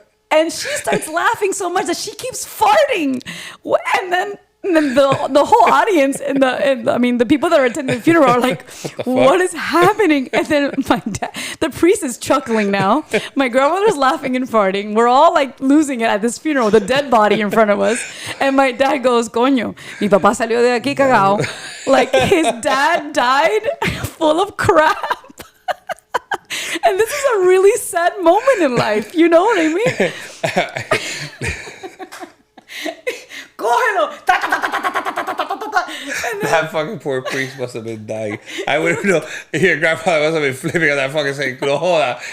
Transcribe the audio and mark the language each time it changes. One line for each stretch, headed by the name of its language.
English: And she starts laughing so much that she keeps farting. And then the whole audience and the people that are attending the funeral are like, what is happening? And then my dad, the priest is chuckling now. My grandmother's laughing and farting. We're all like losing it at this funeral, the dead body in front of us. And my dad goes,
Spanish: "Coño, mi papá salió de aquí cagao."
English: Like his dad died full of crap. And this is a really sad moment in life. You know what I mean? That fucking poor priest must have been dying. I wouldn't know. Your grandfather must have been flipping on that fucking saying,
Spanish: "No joda.